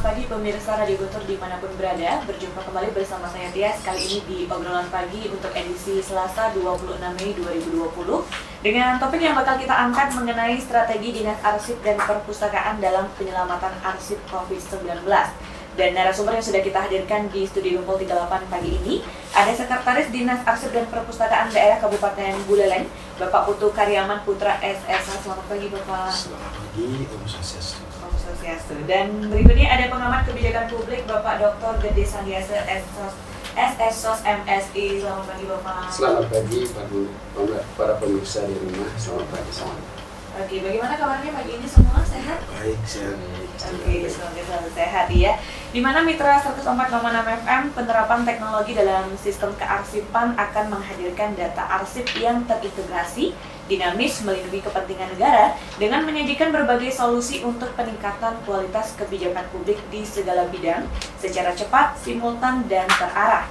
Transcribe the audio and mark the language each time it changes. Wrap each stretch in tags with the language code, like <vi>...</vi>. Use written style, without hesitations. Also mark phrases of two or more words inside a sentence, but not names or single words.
<id>pemirsa Radio Guntur dimanapun berada, berjumpa kembali bersama saya Tias kali ini di obrolan pagi untuk edisi Selasa 26 Mei 2020 dengan topik yang bakal kita angkat mengenai strategi Dinas Arsip dan Perpustakaan dalam penyelamatan arsip COVID-19. Dan narasumber yang sudah kita hadirkan di Studio Gumpul 38 pagi ini ada Sekretaris Dinas Arsip dan Perpustakaan Daerah Kabupaten Buleleng, Bapak Putu Karyaman Putra SSH. Selamat pagi Bapak. Selamat pagi,</id> <ban>Om Swastiastu. Om Swastiastu.</ban> <id>Dan berikutnya ada pengamat kebijakan publik Bapak Dr. Gede Sandiasa SSOS MSI. Selamat pagi Bapak. Selamat pagi para pemirsa di rumah. Selamat pagi semua. Oke, bagaimana kabarnya pagi ini semua? Sehat? Baik, sehat. Oke, semoga selalu sehat ya. Di mana Mitra 104,6 FM penerapan teknologi dalam sistem kearsipan akan menghadirkan data arsip yang terintegrasi, dinamis, melindungi kepentingan negara dengan menyajikan berbagai solusi untuk peningkatan kualitas kebijakan publik di segala bidang secara cepat, simultan, dan terarah.</id>